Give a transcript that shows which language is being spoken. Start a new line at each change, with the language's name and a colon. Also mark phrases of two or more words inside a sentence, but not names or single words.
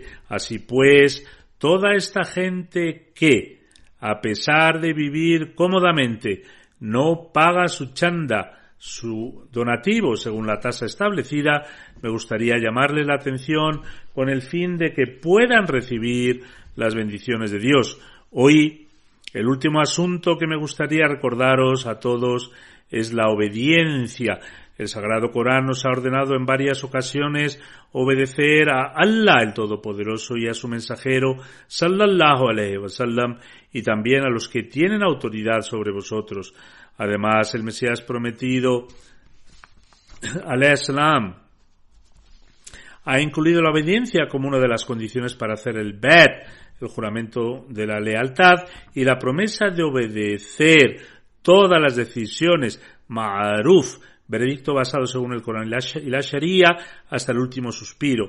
Spanish: Así pues, toda esta gente que, a pesar de vivir cómodamente, no paga su chanda, su donativo según la tasa establecida, me gustaría llamarle la atención con el fin de que puedan recibir las bendiciones de Dios. Hoy, el último asunto que me gustaría recordaros a todos es la obediencia. El Sagrado Corán nos ha ordenado en varias ocasiones obedecer a Allah el Todopoderoso y a su mensajero
Arabic: صلى الله عليه وسلم
Spanish: y también a los que tienen autoridad sobre vosotros. Además, el Mesías prometido,
Arabic: عليه السلام,
Spanish: ha incluido la obediencia como una de las condiciones para hacer el bet, el juramento de la lealtad, y la promesa de obedecer todas las decisiones, ma'aruf, veredicto basado según el Corán y la Sharia, hasta el último suspiro.